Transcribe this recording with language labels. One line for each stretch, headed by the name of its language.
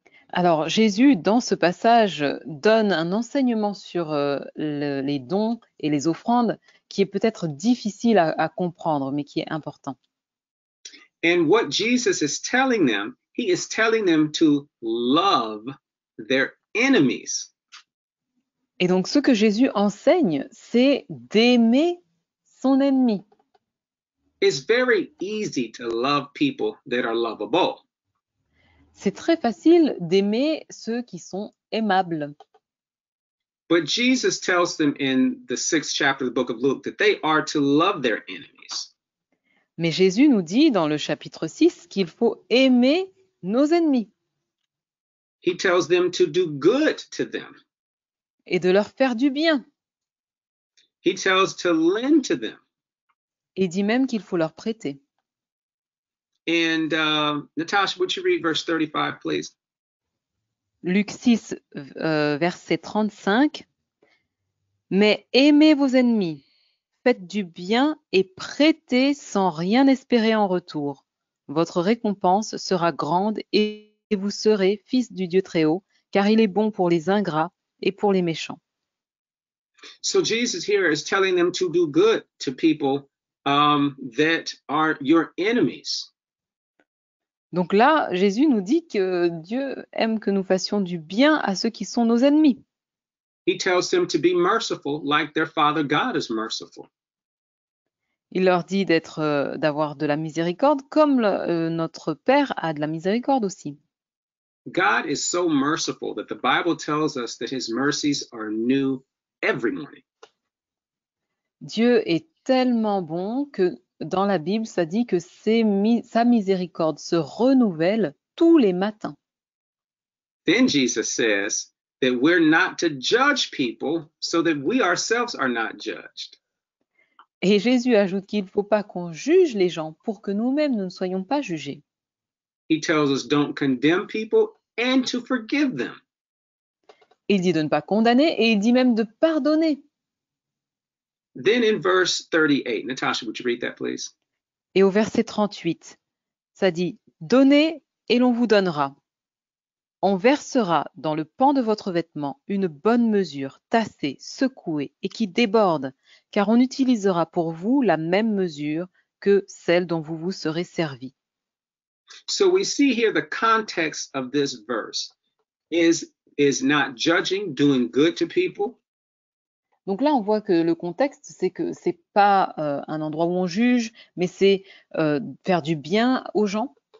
French: Alors, Jésus, dans ce passage, donne un enseignement sur les dons et les offrandes qui est peut-être difficile à comprendre, mais qui est important.
English: And what Jesus is telling them, he is telling them to love their enemies.
French: Et donc, ce que Jésus enseigne, c'est d'aimer son ennemi.
English: It's very easy to love people that are lovable.
French: C'est très facile d'aimer ceux qui sont aimables.
English: But Jesus tells them in the 6th chapter of the book of Luke that they are to love their enemies.
French: Mais Jésus nous dit dans le chapitre 6 qu'il faut aimer nos ennemis.
English: He tells them to do good to them.
French: Et de leur faire du bien.
English: He tells to lend to them.
French: Et dit même qu'il faut leur prêter.
English: And Natasha, would you read verse 35, please?
French: Luc 6, verset 35. Mais aimez vos ennemis, faites du bien et prêtez sans rien espérer en retour. Votre récompense sera grande et vous serez fils du Dieu Très-Haut, car il est bon pour les ingrats et pour les méchants.
English: So Jesus here is telling them to do good to people that are your enemies.
French: Donc là, Jésus nous dit que Dieu aime que nous fassions du bien à ceux qui sont nos ennemis.
English: He tells them to be merciful like their Father God is merciful.
French: Il leur dit d'avoir de la miséricorde comme notre Père a de la miséricorde aussi.
English: God is so merciful that the Bible tells us that his mercies are new every morning.
French: Dieu est tellement bon que dans la Bible, ça dit que sa miséricorde se renouvelle tous les matins.
English: Then Jesus says that we're not to judge people so that we ourselves are not judged.
French: Et Jésus ajoute qu'il ne faut pas qu'on juge les gens pour que nous-mêmes nous ne soyons pas jugés.
English: He tells us don't condemn people and to forgive them.
French: Il dit de ne pas condamner et il dit même de pardonner.
English: Then in verse 38, Natasha, would you read that, please?
French: Et au verset 38, ça dit « Donnez et l'on vous donnera. On versera dans le pan de votre vêtement une bonne mesure, tassée, secouée et qui déborde, car on utilisera pour vous la même mesure que celle dont vous vous serez servi. »
English: So we see here the context of this verse is not judging, doing good to people.
French: Donc là, on voit que le contexte, c'est que c'est pas un endroit où on juge, mais c'est faire du bien aux gens.